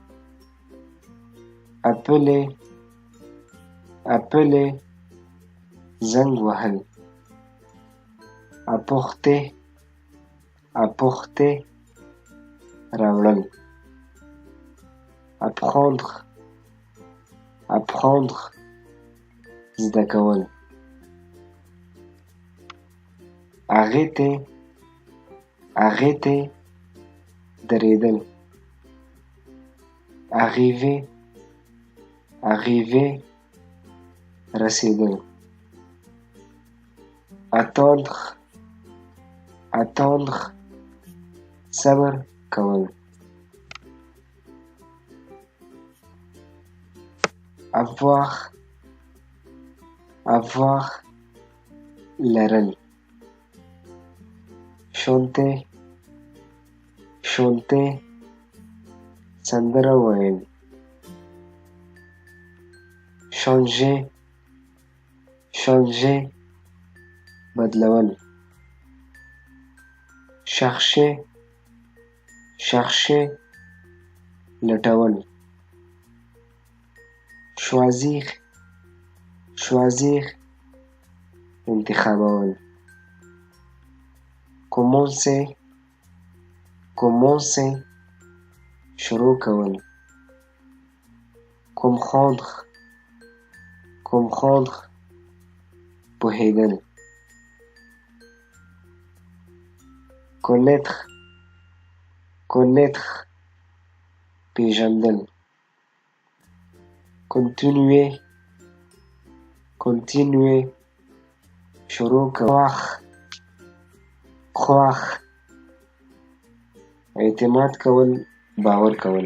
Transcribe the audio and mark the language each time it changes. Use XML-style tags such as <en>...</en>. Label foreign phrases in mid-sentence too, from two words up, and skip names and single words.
<ps>appeler زنګ وهل. apporter راوړل. apprendre زده کول. arrêter درېدل. arriver رسېدل. attendre صبر کول. avoir لرل. chanter سندره ویل. changer بدلول. chercher لټول. choisir انتخابول. commencer شروع کول. comprendre پوهیدل. connaître پیژندل. continuer شروع کول. خوښ اعتماد کول، باور کول.</ps>